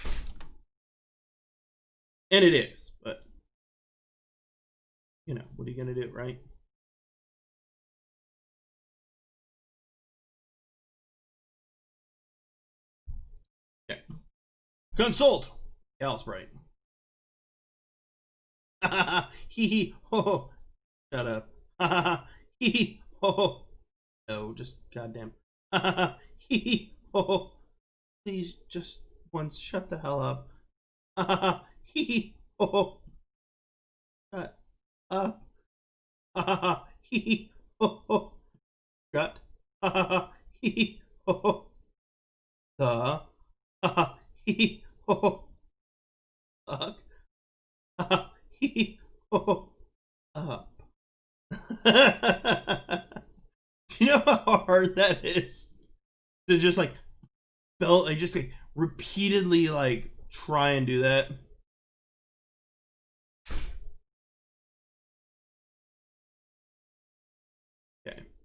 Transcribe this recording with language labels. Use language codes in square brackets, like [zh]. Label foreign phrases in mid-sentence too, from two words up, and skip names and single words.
[en] And it is, but you know, what are you gonna do, right? Okay. Consult! Cal's right. Ha ha ha, hee hee, ho ho. Shut up. Ha ha ha, hee hee, ho ho. No, just goddamn. Ha ha ha, hee hee, ho ho. Please, just once, shut the hell up. Ha ha ha, hee hee, ho ho. Shut up. Ha ha ha, hee hee, ho ho. Shut. Ha ha ha, hee hee, ho ho. The. Ha ha, hee hee, ho ho. Fuck. Ha ha, hee hee, ho ho. Up. Do you know how hard that is? To just like just like repeatedly like try and do that. Okay.